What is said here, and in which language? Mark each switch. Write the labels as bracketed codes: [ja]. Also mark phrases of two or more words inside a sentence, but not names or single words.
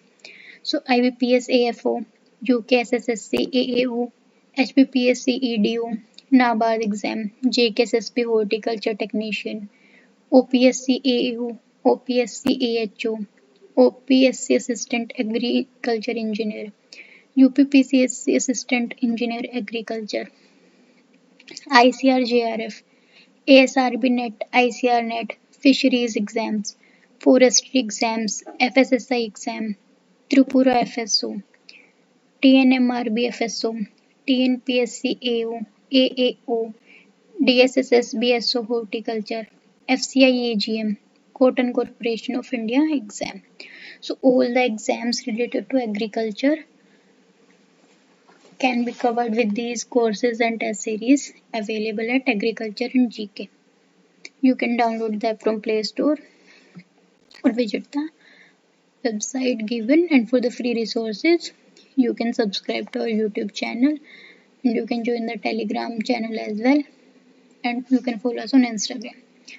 [en] सो IBPS AFO, UK SSSC AAO, HPPS CEDO, NABARD एग्जाम, JKSSP horticulture technician, OPSC AAO, OPSC AHO, OPSC assistant agriculture engineer, UPPCSC assistant engineer agriculture, ICR JRF, ASRB NET, ICR NET, Fisheries exams, Forestry exams, FSSI exam, Tripura FSO, TNMRB FSO, TNPSC AO, AAO, DSSS BSO Horticulture, FCI AGM, Cotton Corporation of India exam. So all the exams related to agriculture can be covered with these courses and test series available at Agriculture and GK. You can download the app from Play Store or visit the website given, and for the free resources you can subscribe to our YouTube channel, and you can join the Telegram channel as well, and you can follow us on Instagram.